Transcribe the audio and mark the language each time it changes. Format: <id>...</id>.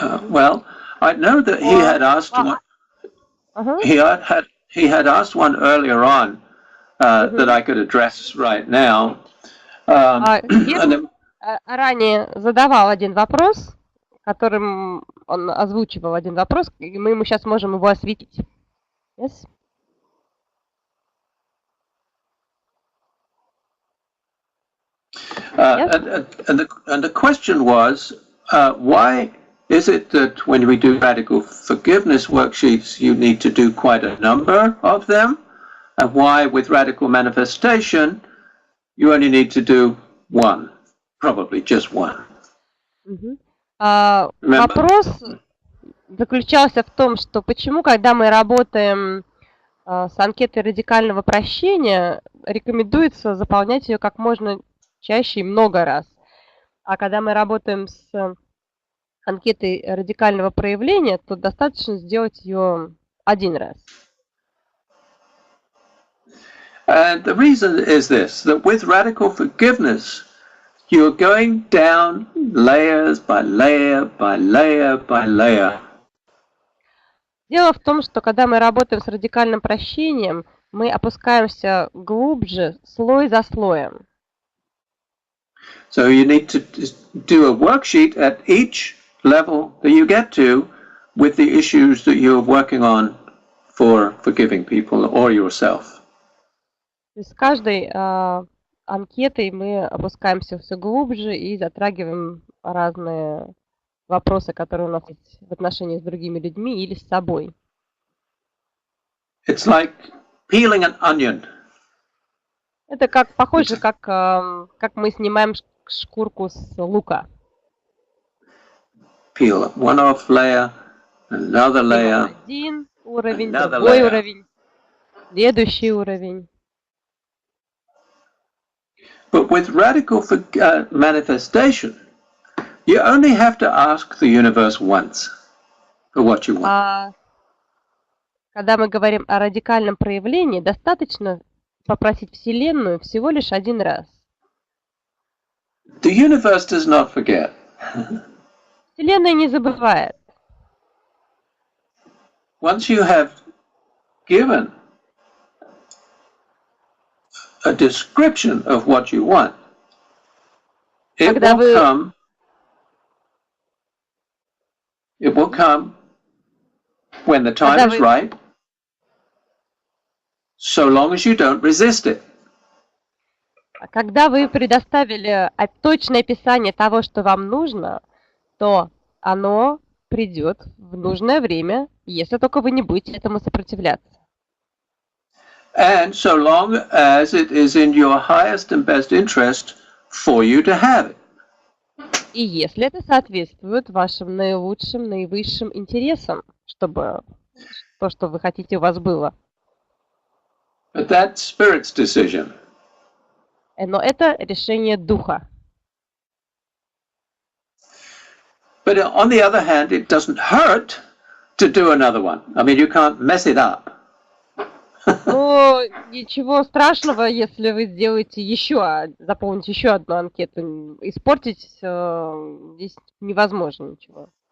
<en>Well, I know that he had asked one. He had asked one earlier on that I could address right now.</en> <ru>Герман ранее задавал один вопрос, которым он озвучивал один вопрос, и мы ему сейчас можем его осветить.</ru> <en>Yes? And the question was, why Is it that when we do radical forgiveness worksheets, you need to do quite a number of them? And why with radical manifestation, you only need to do one, probably just one?</en> <ru>Вопрос заключался в том, что почему, когда мы работаем с анкетой радикального прощения, рекомендуется заполнять ее как можно чаще и много раз. А когда мы работаем с анкетой радикального проявления, то достаточно сделать ее один раз.</ru> <en>And the reason is this, that with radical forgiveness, you're going down layers by layer by layer by layer.</en> <ru>Дело в том, что когда мы работаем с радикальным прощением, мы опускаемся глубже, слой за слоем.</ru> <en>So you need to do a worksheet at each level that you get to with the issues that you're working on for forgiving people or yourself.</en> <ru>То есть с каждой анкетой мы опускаемся все глубже и затрагиваем разные вопросы, которые у нас есть в отношениях с другими людьми или с собой.</ru> <en>It's like peeling an onion.</en> <ru>Это похоже, как мы снимаем шкурку с лука.</ru> <en>Peel one off layer, another layer,</en> <ru>один уровень, другой уровень, следующий уровень.</ru> <en>But with radical manifestation, you only have to ask the universe once for what you want.</en> <ru>Когда мы говорим о радикальном проявлении, достаточно попросить Вселенную всего лишь один раз.</ru> <en>The universe does not forget.</en> <ru>Вселенная не забывает.</ru> <en>Once you have given a description of what you want, it will come when the time is right, so long as you don't resist it.</en> <ru>Когда вы предоставили точное описание того, что вам нужно, то оно придет в нужное время, если только вы не будете этому сопротивляться.</ru> <en>And so long as it is in your highest and best interest for you to have it.</en> <ru>И если это соответствует вашим наилучшим, наивысшим интересам, чтобы то, что вы хотите, у вас было.</ru> <en>But that's spirit's decision.</en> <ru>Но это решение духа.</ru> <en>But on the other hand, it doesn't hurt to do another one. I mean, you can't mess it up.</en> <ru>Но ничего страшного, если вы сделаете заполните еще одну анкету. Испортить здесь невозможно ничего.</ru>